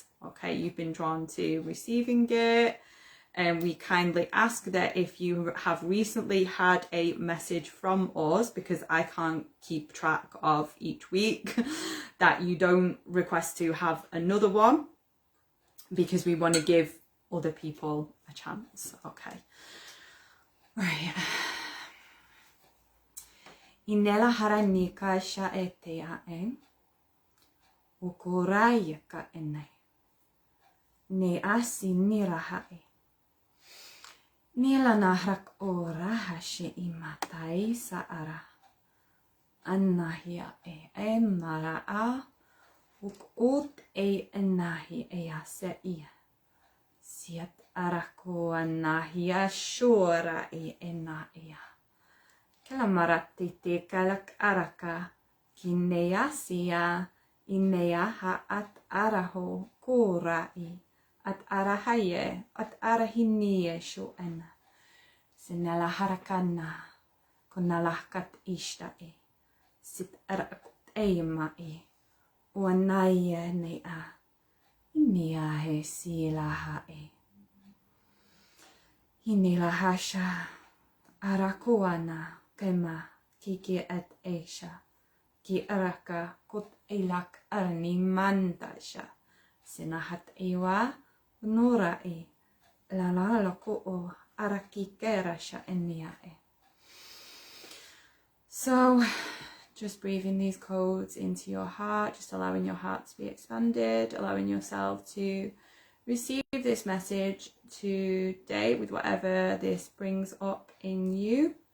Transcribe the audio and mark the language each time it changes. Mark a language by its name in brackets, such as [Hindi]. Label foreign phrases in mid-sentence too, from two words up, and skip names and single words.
[English] Okay, you've been drawn to receiving it. And we kindly ask that if you have recently had a message from us, because I can't keep track of each week, that you don't request to have another one, because we want to give other people a chance. Okay. Right. Inela haranika sha etea en. Ukuraya ka enai. Ne asi nirahae. Nila nahrak ora hashe imatai saara. Annahia e emara a. Ut e nahi e ase ia. Siat arako nahi ashura e ena ia. Kalamarati te kalak araka. Kinea sia. Inea ha at araho kurai. At arahaye. At arahinie shu ena. Sinala harakana. Kunalahkat ishta e. Sit arakut eima e. Wanaya ne a inia he silaha e inilahasha arakuana kema kiki et esha ki araka kut ilak arni mantasha sinahat iwa nura e la ko o araki kerasha enia e. So just breathing these codes into your heart, just allowing your heart to be expanded, allowing yourself to receive this message today with whatever this brings up in you.